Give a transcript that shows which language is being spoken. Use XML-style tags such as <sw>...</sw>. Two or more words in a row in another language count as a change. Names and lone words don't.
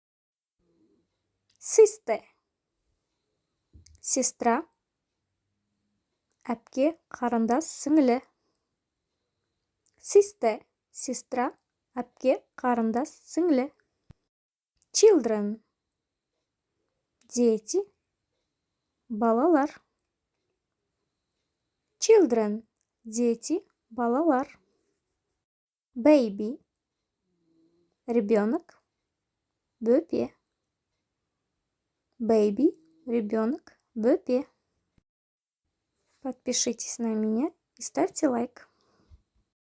<kk>Sister, сестра, әпке, қарындас, сіңілі. Sister, сестра, әпке, қарындас, сіңілі. Children, дети, балалар.</kk> <en>Children,</en> <kk>дети, балалар. Baby, ребенок, бөпе. Baby, ребенок, бөпе.</kk> <ru>Подпишитесь на меня и ставьте лайк.</ru>